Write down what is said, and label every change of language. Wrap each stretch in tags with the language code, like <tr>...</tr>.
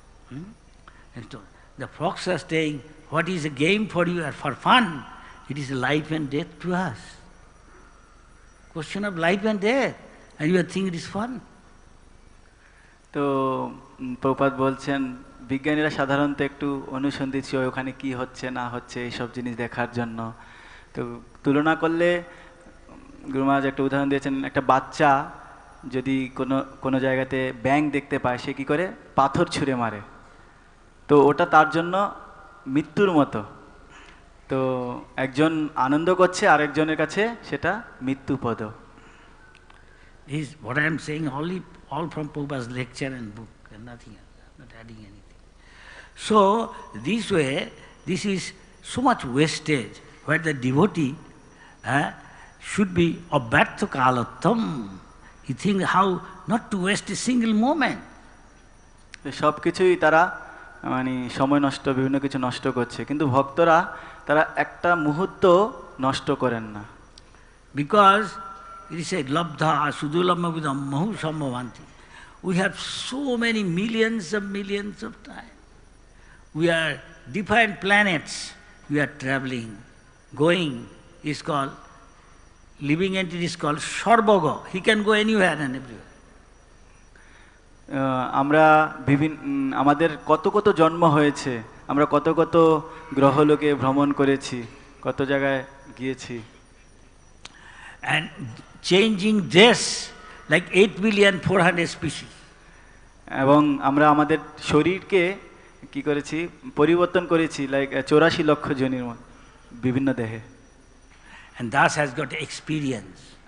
<en>And so the frogs are saying, what is a game for you or for fun? It is life and death to us. Question of life and death. And you think it is fun?</en> <bn>তো প্রভুপাদ বলছেন, বিজ্ঞানীরা সাধারণত একটু অনুসন্ধিৎসু হয় ওখানে কি হচ্ছে না হচ্ছে এইসব জিনিস দেখার জন্য। তো তুলনা করলে গুরু মহারাজ একটা উদাহরণ দিয়েছেন, একটা বাচ্চা যদি কোনো জায়গাতে ব্যাঙ দেখতে পায়, সে কি করে? পাথর ছুঁড়ে মারে। তো ওটা তার জন্য মৃত্যুর মতো। তো একজন আনন্দ করছে, আরেকজনের কাছে সেটা মৃত্যুপদ।</bn> <en>Is what I am saying all from Prabhupada's lecture and book and nothing else. I'm not adding anything. So this way, this is so much wastage where the devotee should be abhyartha kalattam. He thinks how not to waste a single moment.</en> <bn>সব কিছুই তারা মানে সময় নষ্ট, বিভিন্ন কিছু নষ্ট করছে, কিন্তু ভক্তরা তারা একটা মুহূর্ত নষ্ট করেন না।</bn> <en>Because it is said,</en> <sa>labdha sudulama vidam mahu sambhavanti.</sa> <en>We have so many millions of time. We are different planets. We are traveling, going. Is called living entity is called Sarvaga. He can go anywhere and everywhere.</en> <bn>আমরা আমাদের কত কত জন্ম হয়েছে, আমরা কত কত গ্রহলোকে ভ্রমণ করেছি, কত জায়গায় গিয়েছি।</bn> <en>And changing dress like 8,400,000,000 species.</en> <bn>এবং আমরা আমাদের শরীরকে কি করেছি, পরিবর্তন করেছি লাইক 84 লক্ষ যোনির বিভিন্ন দেহে।</bn> <en>And thus has got experience.</en>